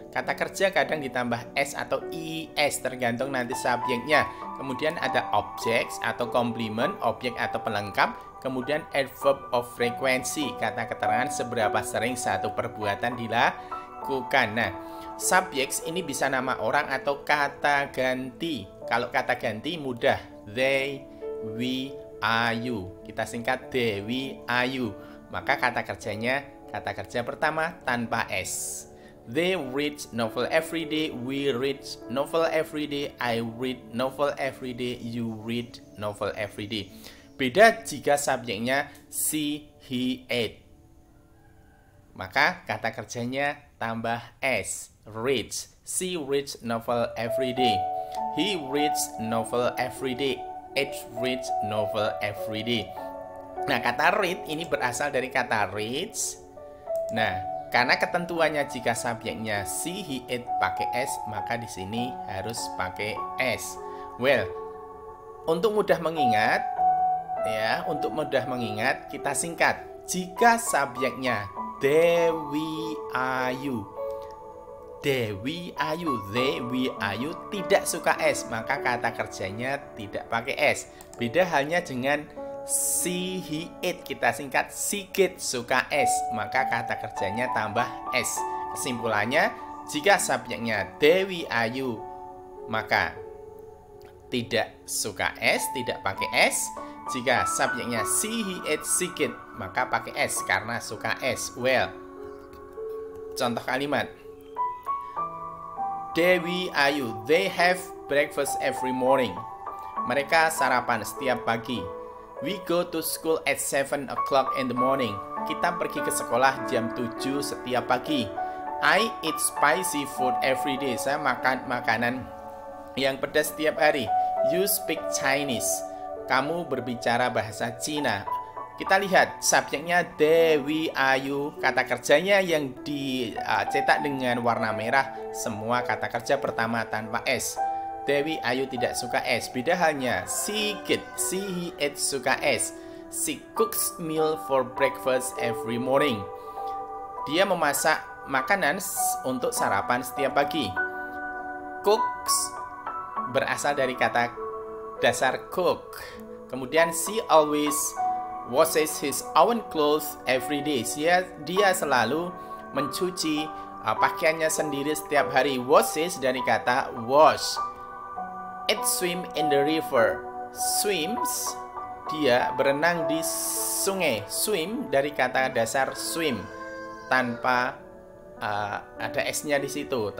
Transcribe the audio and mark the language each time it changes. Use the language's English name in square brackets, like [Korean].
[Indonesian] Kata kerja kadang ditambah s atau is, tergantung nanti subjeknya. Kemudian ada objects atau komplement, objek atau pelengkap. Kemudian adverb of frequency, kata keterangan seberapa sering satu perbuatan dilakukan. Nah, subjects ini bisa nama orang atau kata ganti. Kalau kata ganti mudah, they, we, are you. Kita singkat they, we, are you. Maka kata kerjanya, kata kerja pertama tanpa s. [English] They read novel every day, we read novel every day, I read novel every day, you read novel every day. [Indonesian] Beda jika subjeknya she, he, it. Maka kata kerjanya tambah s, reads. [English] She reads novel every day. He reads novel every day. It reads novel every day. [Indonesian] Nah, kata read ini berasal dari kata reads. Nah, karena ketentuannya jika subjeknya she, he, it pakai s, maka di sini harus pakai s. Well, untuk mudah mengingat, kita singkat. Jika subjeknya Dewi Ayu, Dewi Ayu, they, we, ayu tidak suka s, maka kata kerjanya tidak pakai s. Beda halnya dengan she, he, it, kita singkat Sigit suka s, maka kata kerjanya tambah s. Kesimpulannya, jika subjeknya Dewi Ayu, maka tidak suka s, tidak pakai s. Jika subjeknya she, he, it, Sigit, maka pakai s karena suka s. [English] Well, [Indonesian] contoh kalimat, [English] Dewi Ayu, they have breakfast every morning. [Indonesian] Mereka sarapan setiap pagi. [English] We go to school at 7 o'clock in the morning. [Indonesian] Kita pergi ke sekolah jam 7 setiap pagi. [English] I eat spicy food every day. [Indonesian] Saya makan makanan yang pedas setiap hari. [English] You speak Chinese. [Indonesian] Kamu berbicara bahasa Cina. Kita lihat subjeknya Dewi Ayu, kata kerjanya yang dicetak dengan warna merah, semua kata kerja pertama tanpa s. Dewi Ayu tidak suka es. Beda halnya Sigit, she, he, it suka es. [English] She cooks meal for breakfast every morning. [Indonesian] Dia memasak makanan untuk sarapan setiap pagi. Cooks berasal dari kata dasar cook. [English] Kemudian she always washes his own clothes every day. [Indonesian] Dia selalu mencuci pakaiannya sendiri setiap hari. [English] Washes [Indonesian] dari kata [English] wash. It swim in the river. [Indonesian] Swims, dia berenang di sungai. Swim dari kata dasar swim tanpa ada s-nya di situ.